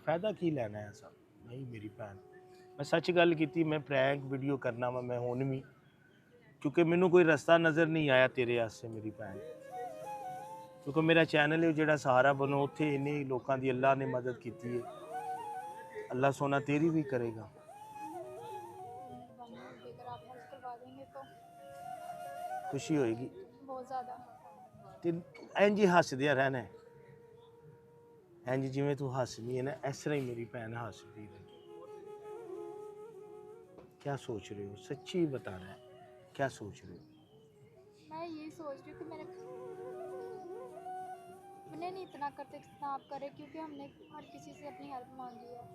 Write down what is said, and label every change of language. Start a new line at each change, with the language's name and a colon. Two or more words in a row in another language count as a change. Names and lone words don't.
Punjabi: فائدہ کی لینا ہے ایسا نہیں میری بھن. میں سچ گل کیتی، میں پرینک ویڈیو کرنا وا میں ہن بھی، کیونکہ مینوں کوئی رستہ نظر نہیں آیا تیرے واسطے میری بھن. کیونکہ میرا چینل ہے جڑا سہارا بنو، اتنے انہیں لوکاں دی اللہ نے مدد کیتی ہے.
Urdu: اللہ سونا تیری بھی کرے گا. مہربانی ہوگی اگر آپ ہیلپ کروا دیں گے تو خوشی ہوئے گی. بہت زیادہ.
Punjabi: تے انج ہی ہسدیا رہنا ہے، انج جویں تو ہسدی ہے نا اس طرح ہی میری بھن ہسدی رہے.
Urdu: کیا سوچ رہے ہو؟ سچی بتانا ہے، کیا سوچ رہے ہو؟ میں یہی سوچ رہی ہوں کہ میں نے نہیں اتنا کرتے جتنا آپ کرے، کیونکہ ہم نے ہر کسی سے اپنی ہیلپ مانگی ہے.